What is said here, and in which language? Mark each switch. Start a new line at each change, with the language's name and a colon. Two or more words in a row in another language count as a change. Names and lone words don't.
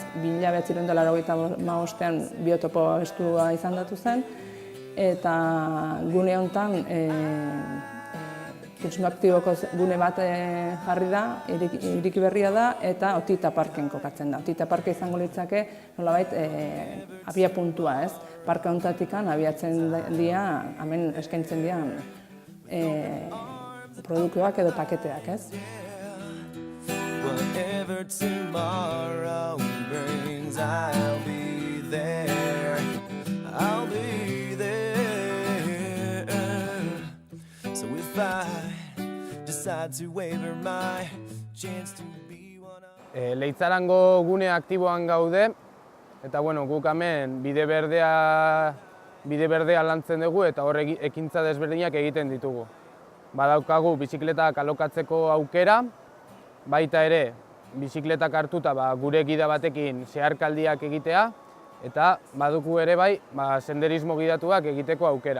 Basque: 1985ean biotopo estua izendatu zen, eta gune honetan turismo aktiboko gune bat jarri da, ireki berria da, eta Otita Parken kokatzen da. Otita Parke izango litzake nolabait abia puntua, ez? Parke honetatik abiatzen dira, hemen eskaintzen dira produktuak edo paketeak, ez?
English: Whatever tomorrow brings, I'll be there. I'll be there. So if I decide to waver my chance to be one of...
Basque: Leitzarango gune aktiboan gaude, eta guk hemen bide berdea lantzen dugu eta hor ekintza desberdinak egiten ditugu. Badaukagu bizikletak alokatzeko aukera, baita ere, bizikletak hartuta gure gida batekin zeharkaldiak egitea, eta badugu ere bai, senderismo gidatuak egiteko aukera.